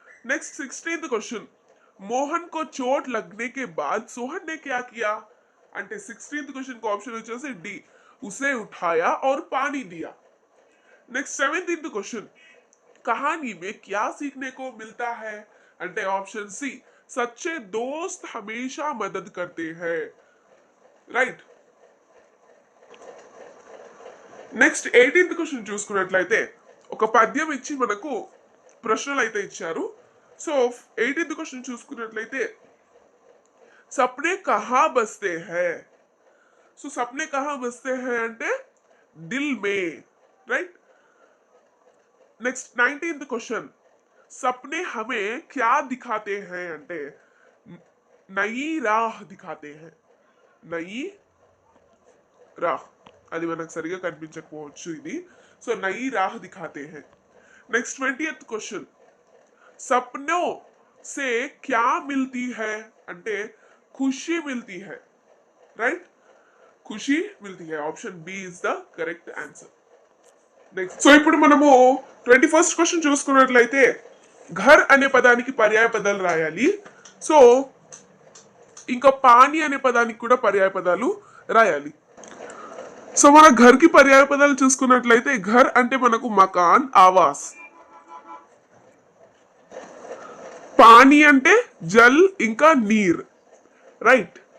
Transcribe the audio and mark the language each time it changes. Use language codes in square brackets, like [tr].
[hi] Next 16th question Mohan को चोट लगने के बाद सोहन ने क्या किया [te] అంటే [hi] 16th क्वेश्चन को ऑप्शन [te] వచ్చేసి [hi] डी उसे उठाया और पानी दिया. नेक्स्ट 17th क्वेश्चन कहानी में क्या सीखने को मिलता है [te] అంటే [hi] ऑप्शन सी सच्चे दोस्त हमेशा मदद करते हैं. [en] Right. [te] నెక్స్ట్ 18th క్వశ్చన్ చూసుకున్నట్లయితే ఒక పద్యం ఇచ్చి మనకు ప్రశ్నలు అయితే ఇచ్చారు. సో 18th క్వశ్చన్ చూసుకున్నట్లయితే [hi] సప్నే కహా బస్తే హై. సో సప్నే కహా బస్తే హై [te] అంటే [hi] దిల్ మే. రైట్. నెక్స్ట్ 19th క్వశ్చన్ सपने हमें क्या दिखाते हैं [te] అంటే [hi] नई राह दिखाते हैं. नई राह [te] అది మనకు సరిగా కనిపించకపోవచ్చు ఇది. [hi] సో नई राह दिखाते हैं. नेक्स्ट 20th क्वेश्चन सपनों से क्या मिलती है [te] అంటే [hi] खुशी मिलती है. राइट. खुशी मिलती है. [en] Option B is the correct answer. [te] Next so ఇప్పుడు మనము 21st క్వశ్చన్ చూసుకున్నట్లయితే घर అనే పదానికి పర్యాయ పదాలు రాయాలి. సో ఇంకా పానీ అనే పదానికి కూడా పర్యాయ పదాలు రాయాలి. సో మన घर కి పర్యాయ పదాలు చూసుకున్నట్లయితే घर అంటే మనకు మకాన్ ఆవాస్, పానీ అంటే జల్ ఇంకా నీర్. రైట్.